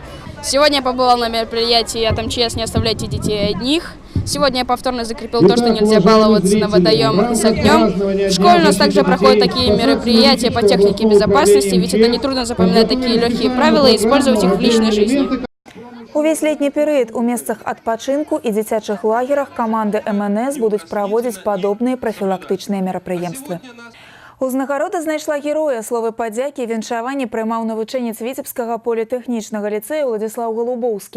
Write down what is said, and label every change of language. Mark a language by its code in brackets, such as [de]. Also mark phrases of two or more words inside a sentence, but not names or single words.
[ru] Сегодня я побывала на мероприятии от МЧС «Не оставляйте детей одних». Сегодня я повторно закрепил то, что нельзя баловаться на водоемах и с огнем. В школе у нас также проходят такие мероприятия по технике безопасности, ведь это нетрудно запоминать такие легкие правила и использовать их в личной жизни. [be] Увесь летні перыяд у месцах адпачынку і дзіцячых лагерах каманды МНС будуць праводзіць падобныя прафілактычныя мерапрыемствы. Узнагарода знайшла героя. Словы падзякі і віншаванні прымаў навучэнец Віцебскага політэхнічнага ліцэя Уладзіслаў Голубоўскі.